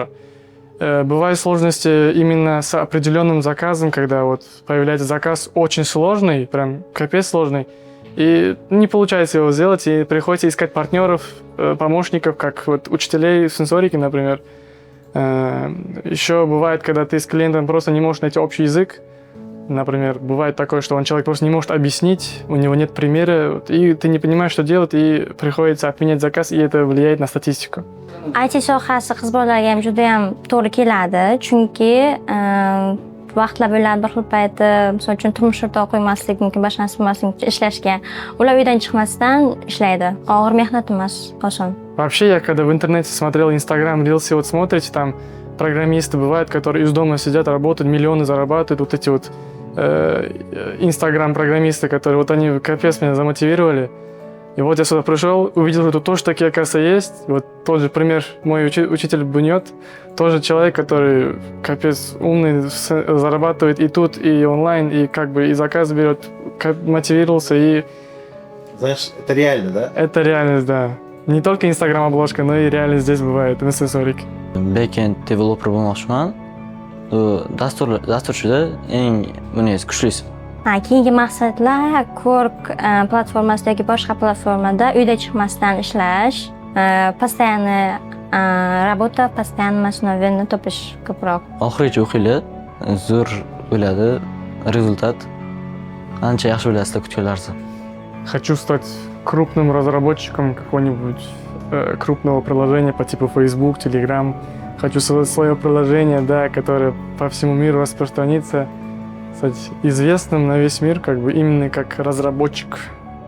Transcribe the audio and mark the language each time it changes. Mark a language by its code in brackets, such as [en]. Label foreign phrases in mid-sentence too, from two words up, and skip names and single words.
[ru] Бывают сложности именно с определенным заказом, когда вот появляется заказ очень сложный, прям капец сложный, и не получается его сделать, и приходится искать партнеров, помощников, как вот учителей в сенсорике, например. Еще бывает, когда ты с клиентом просто не можешь найти общий язык. Например, бывает такое, что человек просто не может объяснить, у него нет примера, и ты не понимаешь, что делать, и приходится отменять заказ, и это влияет на статистику. [uz] IT sohasi qiz bolalarga ham juda ham to'g'ri keladi, chunki vaqtlar bo'ladi bir xil payti, misol uchun turmush o'rtog'i qo'ymaslik mumkin, boshqa narsa bo'lmasligi mumkin ishlashga. Ular uydan chiqmasdan ishlaydi. Og'ir mehnat emas, oson. [ru] Вообще, я когда в интернете смотрел Instagram, Reels, вот смотрите, там программисты бывают, которые из дома сидят, работают, миллионы зарабатывают, вот эти вот Instagram-программисты, которые вот они капец меня замотивировали. И вот я сюда пришел, увидел, что тут тоже такие, оказывается, есть. Вот тот же пример, мой учитель Буньот, тоже человек, который капец умный, зарабатывает и тут, и онлайн, и как бы и заказ берет, мотивировался, и... Знаешь, это реально, да? Это реальность, да. Не только Instagram-обложка, но и реальность здесь бывает, на сенсорике. [en] Backend developer [uz] bo'lmoqchiman. Dasturchida eng bunday kuchlisi. Keyingi maqsadlar Quark platformasida yoki boshqa platformada uyda chiqmasdan ishlash, [ru] постоянно работа, постоянно основаниeni [uz] topish ko'proq. Oxirigacha o'qinglar, zo'r bo'ladi, rezultat ancha yaxshi bo'ladi sizlar kutganlaringiz. [ru] Хочу стать крупным разработчиком какого-нибудь крупного приложения по типу Facebook, Telegram. Хочу создать свое приложение, да, которое по всему миру распространится, стать известным на весь мир, как бы именно как разработчик.